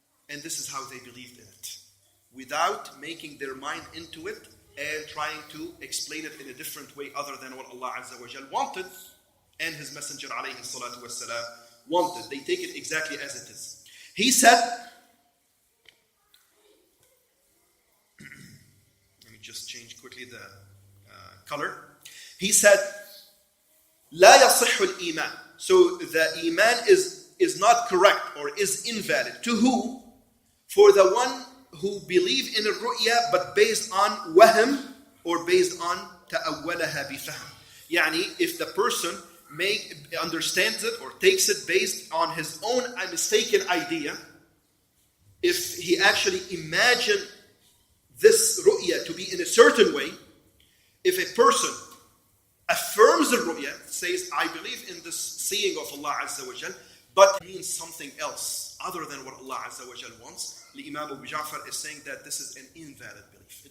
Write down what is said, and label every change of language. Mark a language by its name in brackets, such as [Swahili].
[English] And this is how they believed in it, without making their mind into it and trying to explain it in a different way other than what Allah Azza wa Jal wanted and His Messenger alayhi salatu wassalam wanted. They take it exactly as it is. He said, let me just change quickly the color. He said, [Arabic] لا يصح الإيمان. [English] So the iman is not correct or is invalid. To who? For the one who believe in الرؤيا but based on wahm or based on [Arabic] تأولها بفهم. [English] If the person understands it or takes it based on his own mistaken idea, if he actually imagined this ru'ya to be in a certain way, if a person affirms the ru'ya, says, I believe in this seeing of Allah Azza wa Jal, but means something else other than what Allah Azza wa Jal wants, Imam Abu Ja'far is saying that this is an invalid belief.